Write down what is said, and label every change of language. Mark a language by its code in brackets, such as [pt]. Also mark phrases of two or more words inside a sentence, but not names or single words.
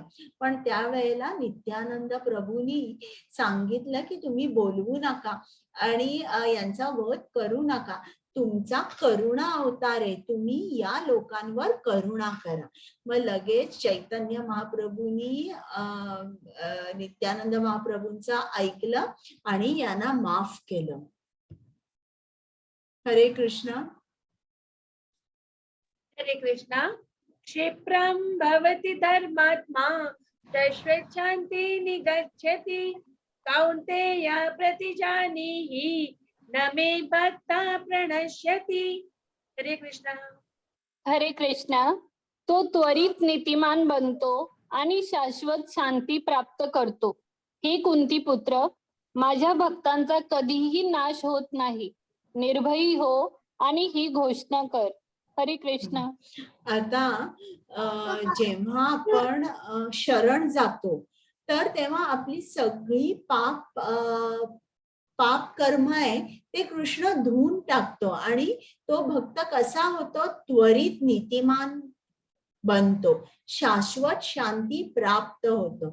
[mr] पण त्यावेळेला नित्यानंद प्रभूंनी सांगितलं की तुम्ही बोलवू नका आणि यांचा वध करू नका, तुमचा करुणा अवतार आहे, तुम्ही या लोकांवर करुणा करा. मग लगेच चैतन्य महाप्रभूंनी नित्यानंद महाप्रभूंचं ऐकलं आणि यांना माफ केलं. हरे कृष्ण. हरे कृष्णा. [sa] क्षिप्रं भवति धर्मात्मा शान्ति निगच्छति कौन्तेय प्रतिजानीहि न मे भक्ता प्रणश्यति. [mr] हरे कृष्णा. हरे कृष्णा. तो त्वरित नीतिमान बनतो आणि शाश्वत शांती प्राप्त करतो. हे कुंती पुत्र, माझ्या भक्तांचा कधीही नाश होत नाही. निर्भयी हो आणि ही घोषणा कर. हरे कृष्ण. आता जेव्हा आपण शरण जातो तर तेव्हा आपली सगळी पाप कर्म आहे ते कृष्ण धुवून टाकतो आणि तो भक्त कसा होतो, त्वरित नीतिमान बनतो, शाश्वत शांती प्राप्त होतो.